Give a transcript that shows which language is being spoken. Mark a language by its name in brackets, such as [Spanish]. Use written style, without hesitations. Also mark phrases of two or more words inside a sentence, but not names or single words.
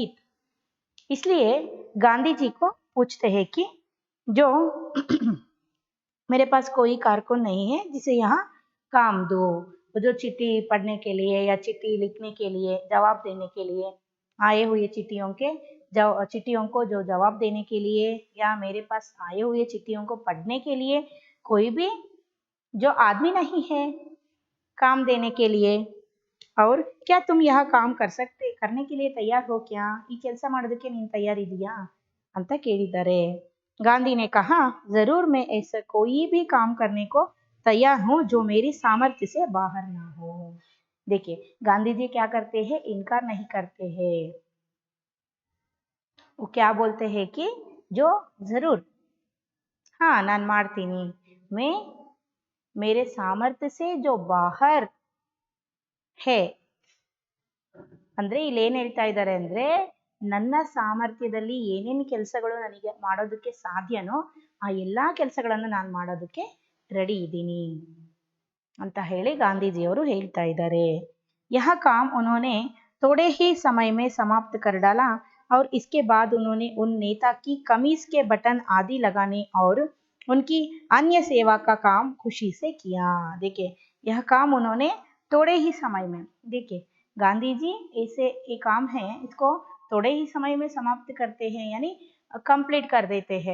[Hindi] इसलिए गांधी जी को पूछते हैं कि जो मेरे पास कोई कारकुन नहीं है जिसे यहाँ काम दो, जो चिट्ठी पढ़ने के लिए या चिट्ठी लिखने के लिए, जवाब देने के लिए, आए हुए चिट्ठियों को जो जवाब देने के लिए, या मेरे पास आए हुए चिट्ठियों को पढ़ने के लिए कोई भी जो आदमी नहीं है काम देने के लिए. और क्या तुम यह काम करने के लिए तैयार हो क्या, [Kannada] ಈ ಕೆಲಸ ಮಾಡೋದಕ್ಕೆ ನೀನು ತಯಾರಿದೆಯಾ ಅಂತ ಕೇಳಿದ್ದಾರೆ. [Hindi] गांधी ने कहा, जरूर मैं ऐसा कोई भी काम करने को तैयार हूँ जो मेरी सामर्थ्य से बाहर ना हो. देखिए गांधी जी क्या करते हैं, इनकार नहीं करते हैं. वो क्या बोलते हैं कि जो जरूर, हाँ [Kannada] ನಾನು ಮಾಡ್ತೀನಿ, [Hindi] मैं मेरे सामर्थ्य से जो बाहर है, [Kannada] ಅಂದ್ರೆ ಇಲ್ಲಿ ಏನ್ ಹೇಳ್ತಾ ಇದ್ದಾರೆ ಅಂದ್ರೆ, ನನ್ನ ಸಾಮರ್ಥ್ಯದಲ್ಲಿ ಏನೇನು ಕೆಲಸಗಳು ನನಗೆ ಮಾಡೋದಕ್ಕೆ ಸಾಧ್ಯನೋ ಆ ಎಲ್ಲಾ ಕೆಲಸಗಳನ್ನು ನಾನು ಮಾಡೋದಕ್ಕೆ ರೆಡಿ ಇದ್ದೀನಿ ಅಂತ ಹೇಳಿ ಗಾಂಧೀಜಿಯವರು ಹೇಳ್ತಾ ಇದ್ದಾರೆ. [Hindi] यह काम उन्होंने थोड़े ही समय में समाप्त कर डाला और इसके बाद उन्होंने उन नेता की कमीज के बटन आदि लगाने और उनकी अन्य सेवा का काम खुशी से किया. देखिए यह काम उन्होंने थोड़े ही समय में, देखिए गांधी जी ऐसे ये काम है इसको थोड़े ही समय में समाप्त करते हैं, यानी कंप्लीट कर देते हैं.